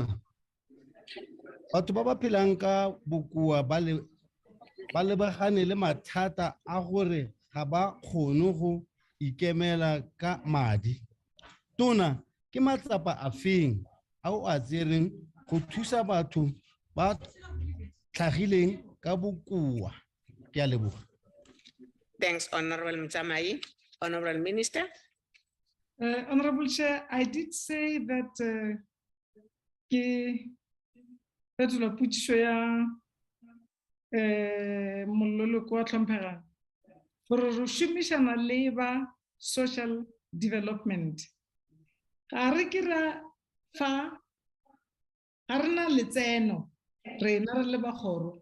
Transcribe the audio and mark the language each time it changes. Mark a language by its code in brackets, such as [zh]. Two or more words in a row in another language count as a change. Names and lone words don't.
[tn] Batho ba ba phelang ka bokoa ba lebagane le mathata a gore ga ba kgone go ikemela ka madi. Tona, ke matsapa a feng a o a tsereng go thusa batho ba tlhagileng ka bokoa? Ke a leboga. [en] Thanks, Honorable Motsamai. Honorable Minister. Honorable Chair, I did say that [tn] la potso ya mololoko wa tlhomphegang gore re šomišana le ba [en] social development. [tn] Ga re ke ra fa ga re na letseno rena re le bagoro